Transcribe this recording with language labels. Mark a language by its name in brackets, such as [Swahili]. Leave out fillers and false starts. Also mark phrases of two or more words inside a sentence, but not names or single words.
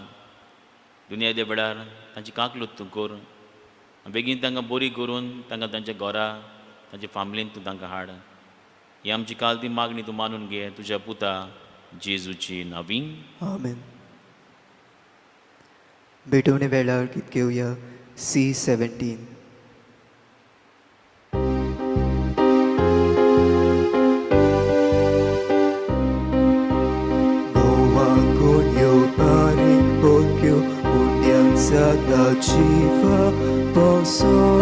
[Konkani] दुनिया दे वेळार तांची काकलूत तूं कर, बेगीन तांकां बरी करून तांकां तांच्या घरा तांच्या फामिलींत तूं तांकां हाड. ही आमची काल ती मागणी तूं मानून घे तुज्या पुता जेजूची नांवीं. आमेन. भेटवणे वेळार गीत घेवया C17. Gowakonyo paring pokyo undian sata chiva poso.